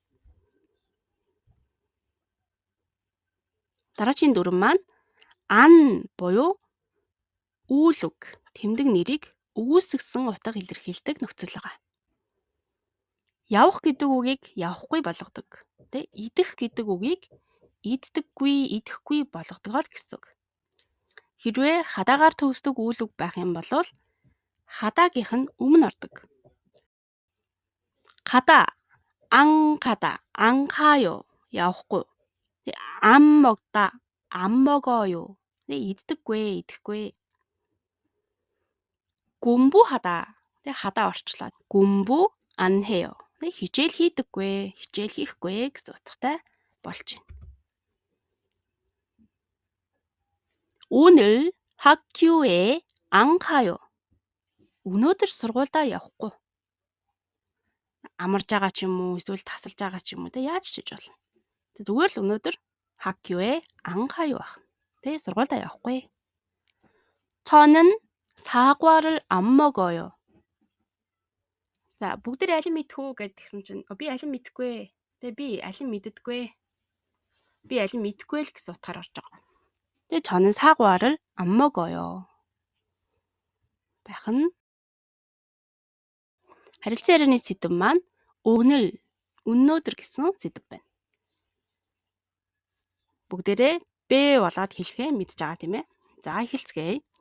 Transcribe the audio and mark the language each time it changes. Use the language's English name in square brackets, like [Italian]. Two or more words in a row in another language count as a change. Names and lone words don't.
[Mongolian] дараагийн дүрм маань ан буюу үйл үг, тэмдэг нэрийг үүсгэсэн утга илэрхийлдэг нөхцөл байгаа. явах гэдэг үгийг явахгүй болгодог. идэх гэдэг үгийг иддэггүй, идэхгүй болгодог гэсэн үг. хэрвээ хадаагаар төгсдөг үйл үг байх юм бол хадаагийнх нь өмнө ордог. [Korean] 가다, 안 가다, 안 가요. явахгүй. 안 먹다, 안 먹어요. [Mongolian] иддэггүй, идэхгүй. [Korean] 공부하다, 하다 орчлоод 공부 안 해요. [Mongolian] хичээл хийдэггүй, хичээл хийхгүй гэсэн утгатай болж байна. [Korean] 오늘 학교에 안 가요. [Mongolian] өнөөдөр сургуультай явахгүй. амарж байгаа ч юм уу, эсвэл тасалж байгаа ч юм уу, яаж ч хийж болно. зүгээр л өнөөдөр [Korean] 학교에 안 가요 [Mongolian] ах. сургуультай явахгүй. [Korean] 저는 사과를 안 먹어요. [Mongolian] бүгд аль нь мэдэх үү гэдгсэн чинь би аль нь мэдэхгүй. би аль нь мэддэггүй. би аль нь мэдэхгүй л гэсэн утгаар орж байгаа. [Korean] 저는 사과를 안 먹어요. [Mongolian] байх нь харилцан ярианы сэдэв маань 오늘, өнөөдөр гэсэн сэдэв байна. бүгдээрээ бэ болоод хэлэхээ мэдж байгаа тийм ээ. за эхэлцгээе.